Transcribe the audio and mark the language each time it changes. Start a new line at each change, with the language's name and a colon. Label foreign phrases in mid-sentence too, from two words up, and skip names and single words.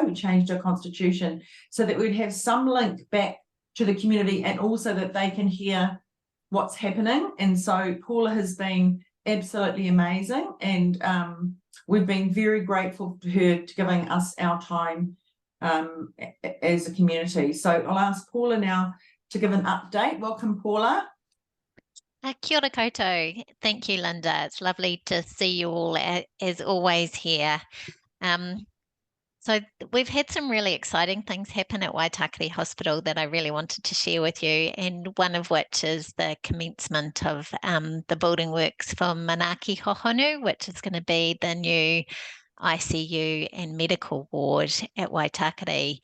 English: We changed our constitution so that we'd have some link back to the community, and also that they can hear what's happening. And so Paula has been absolutely amazing, and we've been very grateful to her to giving us our time as a community. So I'll ask Paula now to give an update. Welcome, Paula.
Māori: Kia ora koutou.
English: Thank you, Linda. It's lovely to see you all as always here. So we've had some really exciting things happen at Waitakere Hospital that I really wanted to share with you, and one of which is the commencement of the building works for Manaaki Hohonu, which is going to be the new ICU and medical ward at Waitakere.